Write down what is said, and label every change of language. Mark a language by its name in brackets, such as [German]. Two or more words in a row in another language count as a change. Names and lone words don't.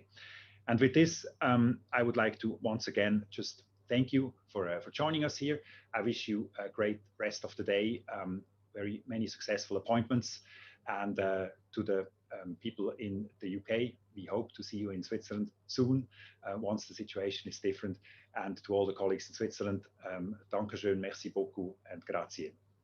[English] And with this, I would like to once again just thank you for joining us here. I wish you a great rest of the day, very many successful appointments, and to the people in the UK, we hope to see you in Switzerland soon once the situation is different. And to all the colleagues in Switzerland, [German] Dankeschön, [French] merci beaucoup, [English] and grazie.